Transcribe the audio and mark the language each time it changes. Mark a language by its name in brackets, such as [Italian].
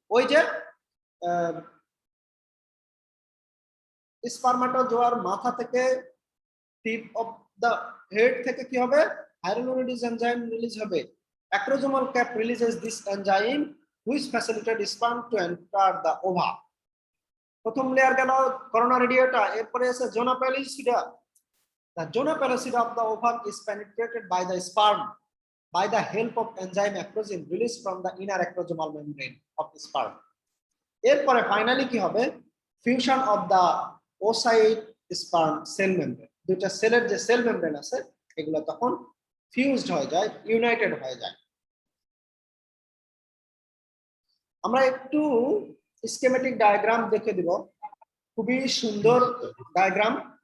[Bangla] ওই যে স্পারমাটোজোয়ার মাথা থেকে [English] tip of the head [Bangla] থেকে কি হবে, হায়ালুরোনিডেজ এনজাইম রিলিজ হবে। [English] Acrosomal cap releases this enzyme which facilitate sperm to enter the ova. [Bangla] প্রথম লেয়ার গেল করোনা রেডিয়াটা, এরপরে আছে জোনা প্যালিসিডা। [English] The zona pellucida of the ovum is penetrated by the sperm by the help of enzyme acrosin released from the inner acrosomal membrane of the sperm. [Bangla] এরপরে finally কি হবে, [English] fusion of the oocyte sperm cell membrane, [Bangla] দুইটা সেলের যে cell membrane আছে এগুলো তখন fused হয়ে যায়, ইউনাইটেড হয়ে যায়। আমরা একটু স্কিমেটিক ডায়াগ্রাম দেখে দিব, খুবই সুন্দর ডায়াগ্রাম।